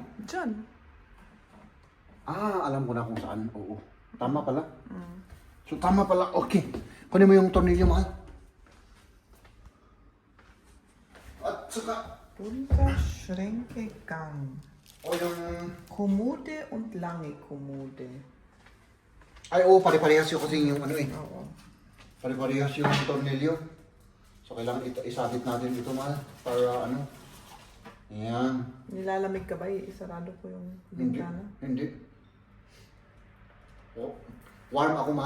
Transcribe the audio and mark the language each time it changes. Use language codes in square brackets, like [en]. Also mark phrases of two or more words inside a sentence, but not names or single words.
[tl] Diyan. Alam ko na kung saan. Oo. Tama pala. So, tama pala. Okay. Kunin mo yung tornilyo, mahal. At saka, [de] Unterschränke Gang. [tl] o yung... [de] Kommode und lange Kommode. [tl] Ay, oo, pare-parehas yung kasi yung ano eh. Oo. Pare-parehas yung tornilyo. So, kailangan isabit natin ito, mahal. Para ano. Ayan. Nilalamig ka ba? Isarado ko yung Hindi. bintana. Hindi. Oh, warm ako, mahal.